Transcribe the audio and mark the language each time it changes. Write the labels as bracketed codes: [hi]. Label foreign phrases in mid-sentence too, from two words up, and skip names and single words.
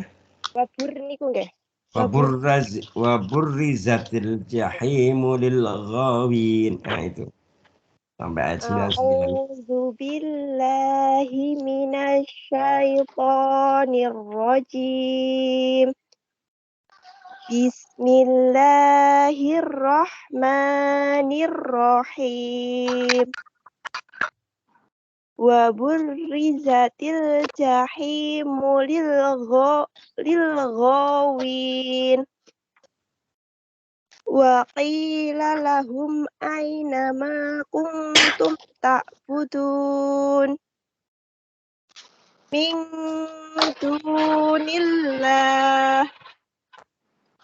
[jv] Wabur niku nggih. [ar] وبرزت الجحيم للغاوين. [id] Nah itu sampai ayat 99. [ar] أعوذ بالله من الشيطان الرجيم. بسم الله الرحمن الرحيم. وبرزت الجحيم للغاوين. وقيل لهم أين ما كنتم تعبدون من دون الله